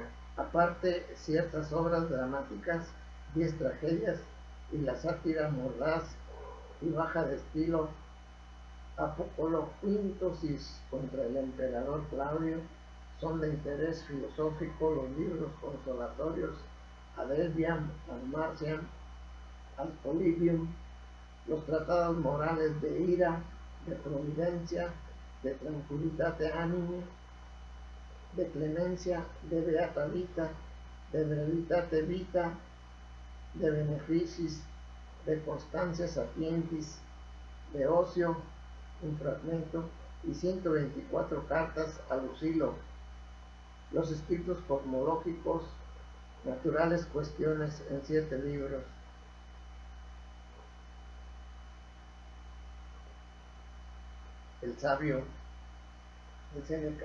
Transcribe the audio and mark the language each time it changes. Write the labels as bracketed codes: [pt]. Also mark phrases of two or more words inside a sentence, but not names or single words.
[es] Aparte ciertas obras dramáticas, 10 tragedias y la sátira mordaz y baja de estilo, Apocoloquintosis contra el emperador Claudio, son de interés filosófico los libros consolatorios Ad Elviam, Ad Marciam, Ad Polybium, los tratados morales de ira, de providencia, de tranquilitate animi, de clemencia, de beata vita, de veritate vita, de beneficis, de constancia sapientis, de ocio, un fragmento, y 124 cartas a Lucilo, los escritos cosmológicos, naturales cuestiones en 7 libros. El sabio de Séneca.